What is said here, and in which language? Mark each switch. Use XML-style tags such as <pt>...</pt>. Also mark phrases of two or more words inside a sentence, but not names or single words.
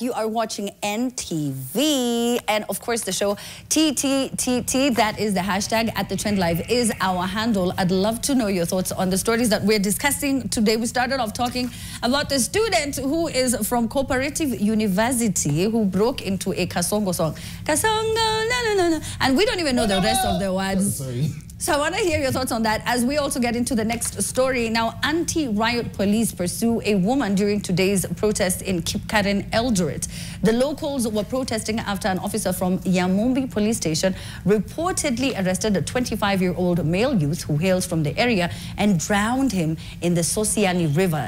<en>You are watching NTV. And of course, the show TTTT, that is the hashtag at the Trend Live, is our handle. I'd love to know your thoughts on the stories that we're discussing today. We started off talking about the student who is from Cooperative University who broke into a Kasongo song. Kasongo, na na na na. And we don't even know the rest of the words. Sorry. So I want to hear your thoughts on that as we also get into the next story. Now, anti-riot police pursue a woman during today's protest in Kipkaren, Eldoret. The locals were protesting after an officer from Yamumbi police station reportedly arrested a 25-year-old male youth who hails from the area and drowned him in the Sosiani River.</en>